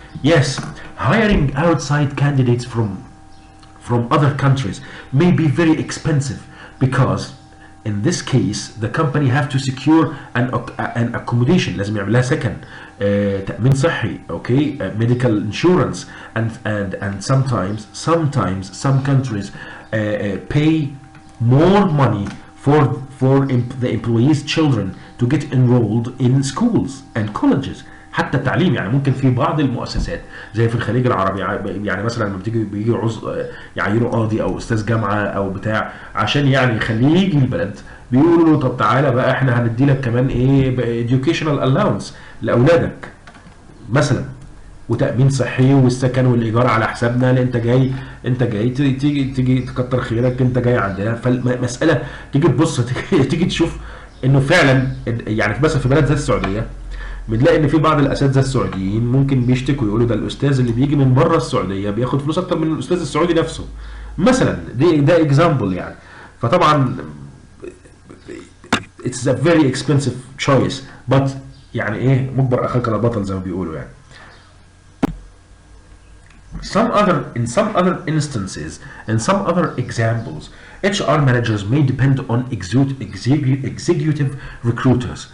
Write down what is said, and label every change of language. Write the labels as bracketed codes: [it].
[en] Yes, hiring outside candidates from other countries may be very expensive because in this case the company have to secure an accommodation، [ar] لازم يعمل لها سكن، تأمين صحي، [en] okay, medical insurance, and sometimes some countries pay more money for the employees' children to get enrolled in schools and colleges. [ar] حتى التعليم يعني ممكن في بعض المؤسسات زي في الخليج العربي يعني مثلا لما بيجي يعينوا قاضي او استاذ جامعه او بتاع عشان يعني يخليه يجي البلد، بيقولوا له طب تعالى بقى احنا هندي لك كمان ايه educational allowance لاولادك مثلا، وتامين صحي والسكن والايجار على حسابنا، لان انت جاي تيجي تكتر خيرك، انت جاي عندنا. فالمساله تيجي تبص تيجي تشوف انه فعلا يعني مثلا في بلد زي السعوديه بنلاقي ان في بعض الاساتذه السعوديين ممكن بيشتكوا يقولوا ده الاستاذ اللي بيجي من بره السعوديه بياخد فلوس اكتر من الاستاذ السعودي نفسه مثلا. ده اكزامبل يعني. فطبعا [en] it's a very expensive choice, but [ar] يعني ايه مجبر اخاك لا بطل زي ما بيقولوا يعني. [en] In some other instances, in some other examples, HR managers may depend on executive recruiters.